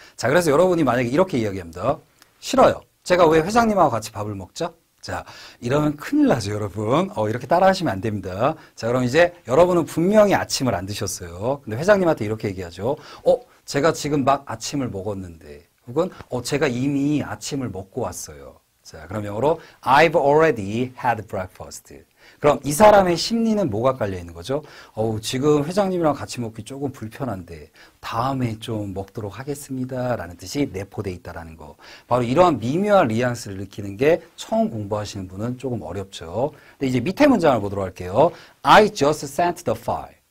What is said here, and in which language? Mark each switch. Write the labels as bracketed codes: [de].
[ko] 자, 그래서 여러분이 만약에 이렇게 이야기합니다. 싫어요. 제가 왜 회장님하고 같이 밥을 먹죠? 자, 이러면 큰일 나죠, 여러분. 이렇게 따라 하시면 안 됩니다. 자, 그럼 이제 여러분은 분명히 아침을 안 드셨어요. 근데 회장님한테 이렇게 얘기하죠. 제가 지금 막 아침을 먹었는데, 혹은, 제가 이미 아침을 먹고 왔어요. 자, 그럼 영어로 [en] I've already had breakfast. [ko] 그럼 이 사람의 심리는 뭐가 깔려 있는 거죠? 지금 회장님이랑 같이 먹기 조금 불편한데 다음에 좀 먹도록 하겠습니다 라는 뜻이 내포되어 있다는 거. 바로 이러한 미묘한 뉘앙스를 느끼는 게 처음 공부하시는 분은 조금 어렵죠. 근데 이제 밑에 문장을 보도록 할게요. [en] I just sent the file.